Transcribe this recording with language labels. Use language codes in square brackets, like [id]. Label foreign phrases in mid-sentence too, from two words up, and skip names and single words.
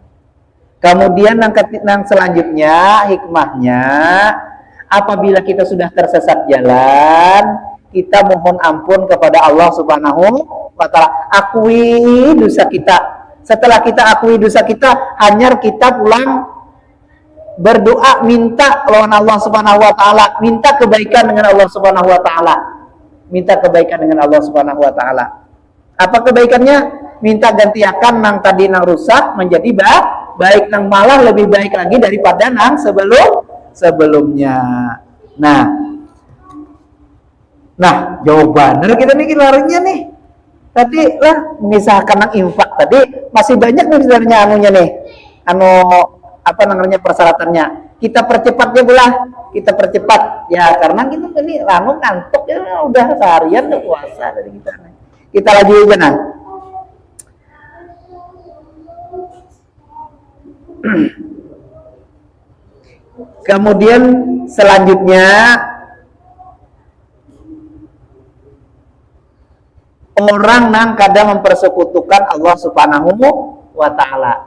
[id] Kemudian yang selanjutnya, hikmahnya, apabila kita sudah tersesat jalan, kita mohon ampun kepada Allah [ar] سبحانه وتعالى. [id] Akui dosa kita. Setelah kita akui dosa kita, hanya kita pulang berdoa, minta lawan Allah [ar] سبحانه وتعالى, [id] minta kebaikan dengan Allah [ar] سبحانه وتعالى, [id] minta kebaikan dengan Allah [ar] سبحانه وتعالى. [id] Apa kebaikannya? Minta gantiakan nang tadi nang rusak menjadi baik, nang malah lebih baik lagi daripada nang sebelumnya. Nah jawabannya kita nih larinya nih. Tadi lah misalkan nang infak tadi masih banyak nih sebenarnya anunya nih, apa namanya persyaratannya. Kita percepatnya belah, kita percepat ya, karena kita ini langsung ngantuk ya, udah seharian udah puasa dari kita. Kita lagi aja nah. Kemudian selanjutnya orang nang kadang mempersekutukan Allah [ar] سبحانه وتعالى.